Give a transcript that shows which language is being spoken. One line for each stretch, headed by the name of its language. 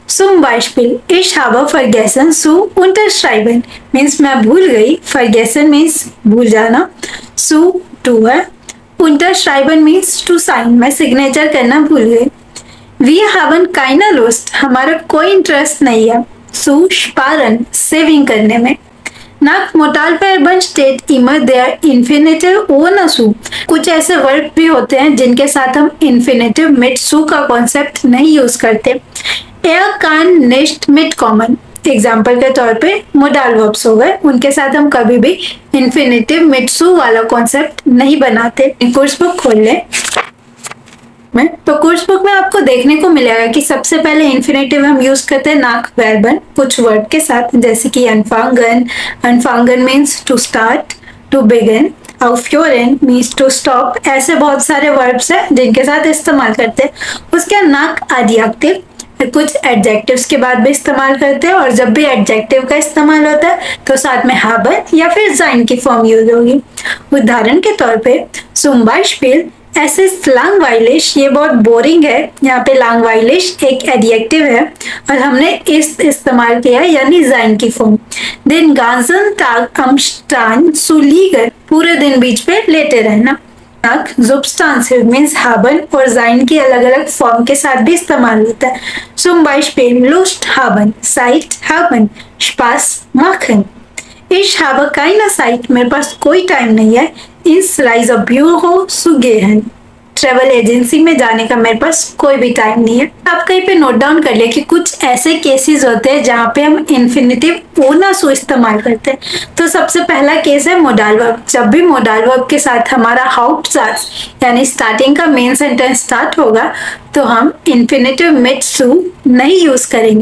German: Zum Beispiel, ich habe vergessen zu unterschreiben
Hindi: means मैं भूल गई, vergessen मीन्स भूल जाना, zu टू है, unterschreiben मीन्स टू साइन, मैं सिग्नेचर करना भूल गई।
German: Wir haben keine Lust,
Hindi: हमारा कोई इंटरेस्ट नहीं है,
German: zu sparen
Hindi: सेविंग करने में।
German: Nach Modalverben steht immer der Infinitive ohne su।
Hindi: कुछ ऐसे वर्ब भी होते हैं जिनके साथ हम इन्फिनेटिव मिट सु का कॉन्सेप्ट नहीं यूज करते।
German: Er kann nicht mitkommen
Hindi: example के तौर पे मोडाल वर्ब्स हो गए, उनके साथ हम कभी भी इन्फिनेटिव मिट सु वाला कॉन्सेप्ट नहीं बनाते। कोर्स बुक खोल लें में, तो कोर्स बुक में आपको देखने को मिलेगा कि सबसे पहले इन्फिनेटिव हम यूज करते हैं नाक वर्बन कुछ वर्ड के साथ, जैसे कि अनफांगन। अनफांगन means to start, to begin. aufhören means to stop. ऐसे बहुत सारे वर्ब्स हैं जिनके साथ इस्तेमाल करते हैं। उसके नाक एडजेक्टिव, कुछ एडजेक्टिव्स के बाद भी इस्तेमाल करते हैं, और जब भी एडजेक्टिव का इस्तेमाल होता है तो साथ में haben या फिर sein की फॉर्म यूज होगी। उदाहरण के तौर पे zum Beispiel ऐसे langweilig, ये बहुत बोरिंग है। यहाँ पे langweilig एक एडजेक्टिव है और हमने इस्तेमाल किया यानी sein की form.
German: Den ganzen Tag am Strand zu liegen,
Hindi: पूरे दिन बीच पे लेटे रहना। Substantive मीन्स haben और sein की अलग अलग फॉर्म के साथ भी इस्तेमाल होता है।
German: Zum Beispiel Lust haben, Zeit haben, Spaß machen। Ich habe keine Zeit,
Hindi: मेरे पास कोई टाइम नहीं है।
German: ins Reisebüro zu gehen,
Hindi: travel agency में जाने का मेरे पास कोई भी टाइम नहीं है। आप कहीं पे नोट डाउन कर ले कि कुछ ऐसे केसेस होते हैं जहाँ पे हम इन्फिनेटिव ओ ना सो इस्तेमाल करते हैं। तो सबसे पहला केस है मोडाल वर्ब। जब भी मोडाल वर्ब के साथ हमारा हाउप्टसात्z यानी स्टार्टिंग का मेन सेंटेंस स्टार्ट होगा तो हम इन्फिनेटिव मिड सू नहीं यूज करेंगे।